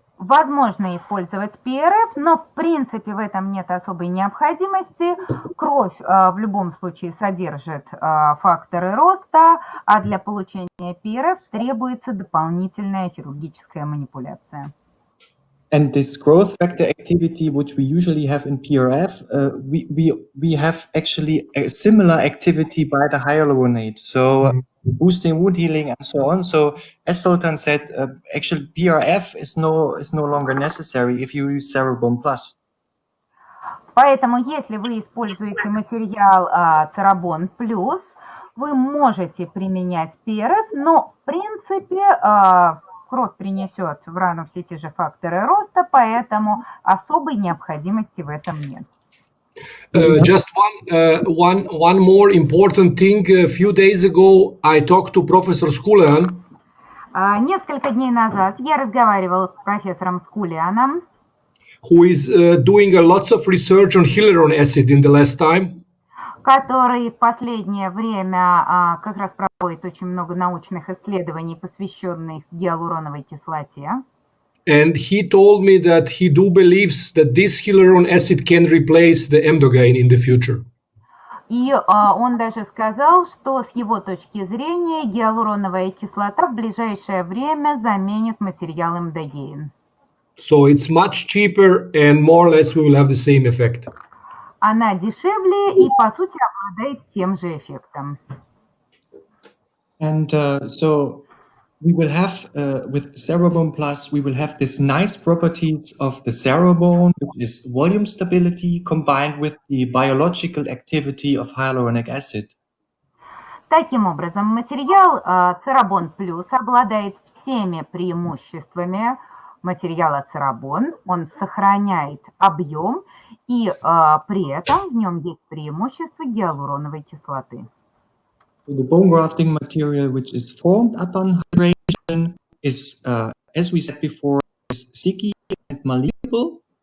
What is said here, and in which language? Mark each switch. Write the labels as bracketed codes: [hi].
[ru] Возможно использовать ПРФ, но в принципе в этом нет особой необходимости. Кровь в любом случае содержит факторы роста, а для получения ПРФ требуется дополнительная хирургическая манипуляция. [en] And this growth factor activity, which we usually have in PRF, we have actually a similar activity by the hyaluronate. So boosting wound healing and so on. So as Sultan said, actually PRF is no longer necessary if you use Cerabone Plus. [ru] Поэтому, если вы используете материал Cerabone Plus, вы можете применять PRF, но в принципе кровь принесет в рану все те же факторы роста, поэтому особой необходимости в этом нет. [en] Just one more important thing. A few days ago, I talked to Professor Skulian. [ru] Несколько дней назад я разговаривала с профессором Скулианом, [en] who is doing lots of research on hyaluronic acid in the last time. [ru] Который в последнее время как раз проводит очень много научных исследований, посвященных гиалуроновой кислоте. [en] And he told me that he believes that this hyaluronic acid can replace the Emdogain in the future. [ru] И он даже сказал, что с его точки зрения гиалуроновая кислота в ближайшее время заменит материал МДГейн. [en] So it's much cheaper and more or less we will have the same effect. [ru] Она дешевле и, по сути, обладает тем же эффектом. [en] And so we will have, with Cerabone Plus, we will have this nice properties of the Cerabone, which is volume stability combined with the biological activity of hyaluronic acid. [ru] Таким образом, материал Cerabone Plus обладает всеми преимуществами материала Cerabone, он сохраняет объем, и при этом в нем есть преимущество гиалуроновой кислоты. [en] So the bone grafting material, which is formed upon hydration, is, as we said before, is sticky and malleable.